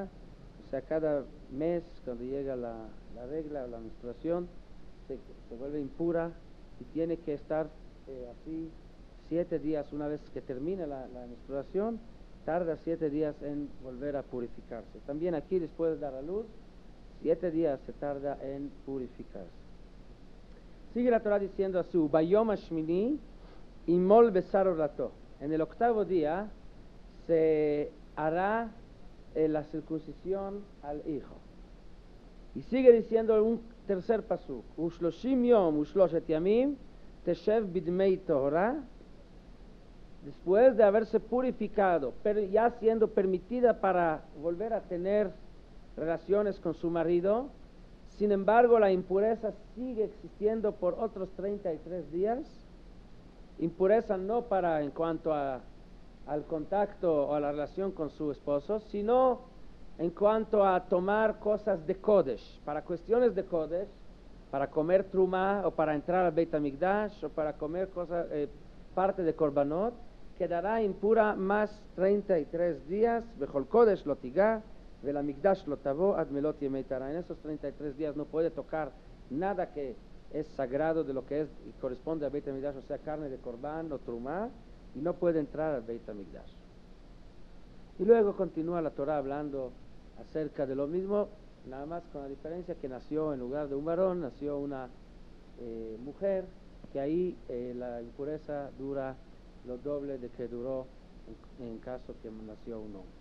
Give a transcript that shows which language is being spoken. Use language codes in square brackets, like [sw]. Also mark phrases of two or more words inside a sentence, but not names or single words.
[es] O sea, cada mes cuando llega la regla o la menstruación se vuelve impura y tiene que estar así 7 días. Una vez que termina la menstruación, tarda 7 días en volver a purificarse. También aquí, después de dar a luz, 7 días se tarda en purificarse. Sigue la Torah diciendo así: [he] ביום השמיני ימול בשר ערלתו. [es] En el 8º día se hará la circuncisión al hijo. Y sigue diciendo un tercer pasuk: [he] ושלשים יום ושלשת ימים תשב בדמי טהרה. [es] Después de haberse purificado, pero ya siendo permitida para volver a tener relaciones con su marido, sin embargo la impureza sigue existiendo por otros 33 días. Impureza no para en cuanto al contacto o a la relación con su esposo, sino en cuanto a tomar cosas de Kodesh, para cuestiones de Kodesh, para comer trumá o para entrar al Beit HaMikdash o para comer parte de Korbanot, quedará impura más 33 días. [he] בכל קדש לא תגע ואל המקדש לא תבא עד מלאת ימי טהרה. [es] En esos 33 días no puede tocar nada que es sagrado de lo que es y corresponde al Beit HaMikdash, o sea, carne de Korban o trumá, y no puede entrar al Beit HaMikdash. Y luego continúa la Torah hablando acerca de lo mismo, nada más con la diferencia que nació en lugar de un varón, nació una mujer, que ahí la impureza dura lo doble de que duró en caso que nació un hombre.